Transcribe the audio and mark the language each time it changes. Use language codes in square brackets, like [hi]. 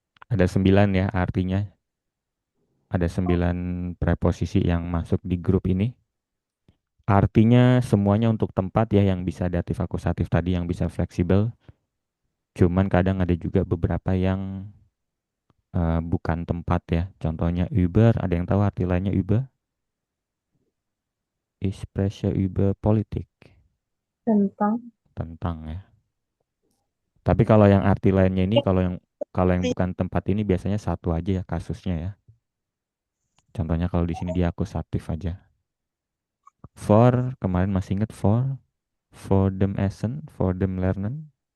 [id] Ada 9 ya artinya. Ada 9 preposisi yang masuk di grup ini. Artinya semuanya untuk tempat ya yang bisa datif akusatif tadi yang bisa fleksibel. Cuman kadang ada juga beberapa yang bukan tempat ya. Contohnya Uber, ada yang tahu arti lainnya Uber? [de] Ich spreche über Politik. [id] Tentang. Tentang ya. Tapi kalau yang arti lainnya ini, kalau yang bukan tempat ini biasanya satu aja ya kasusnya ya. Contohnya kalau di sini dia akusatif aja. For, kemarin masih ingat [de] for them essen, for them lernen.